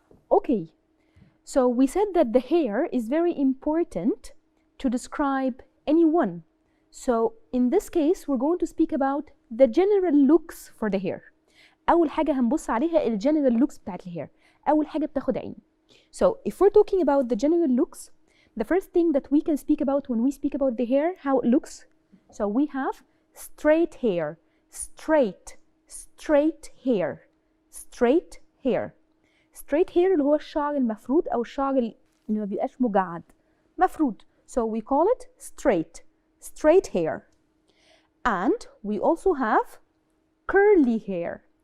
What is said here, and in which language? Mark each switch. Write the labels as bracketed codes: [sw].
[en] Okay, so we said that the hair is very important to describe anyone. So in this case, we're going to speak about the general looks for the hair. [ar] أول حاجة هنبص عليها ال [en] general looks [ar] بتاعت الhair. أول حاجة بتاخد عين. [en] So if we're talking about the general looks, the first thing that we can speak about when we speak about the hair, how it looks. So we have straight hair, straight hair, straight hair. straight hair [ar] اللي هو الشعر المفرود أو الشعر اللي ما بيبقاش مجعد مفرود. [en] So we call it straight hair. And we also have curly hair.